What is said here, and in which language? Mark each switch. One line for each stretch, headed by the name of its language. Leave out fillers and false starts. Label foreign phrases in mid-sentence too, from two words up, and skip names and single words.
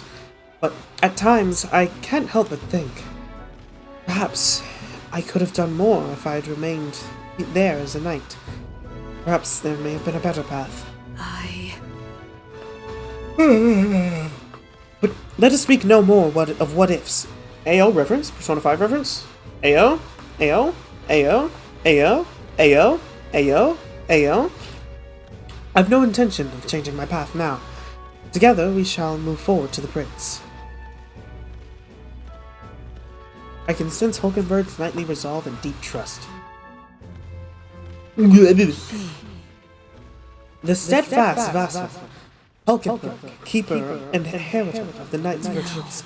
English: But at times, I can't help but think, perhaps I could have done more if I had remained there as a knight. Perhaps there may have been a better path. But let us speak no more of what-ifs. AO reference? Persona 5 reference? AO? AO? AO? AO? AO? AO? AO? I've no intention of changing my path now. Together we shall move forward to the prince. I can sense Hulkenberg's knightly resolve and deep trust. The steadfast vassal, Hulkenberg, keeper and inheritor of the knight's virtues.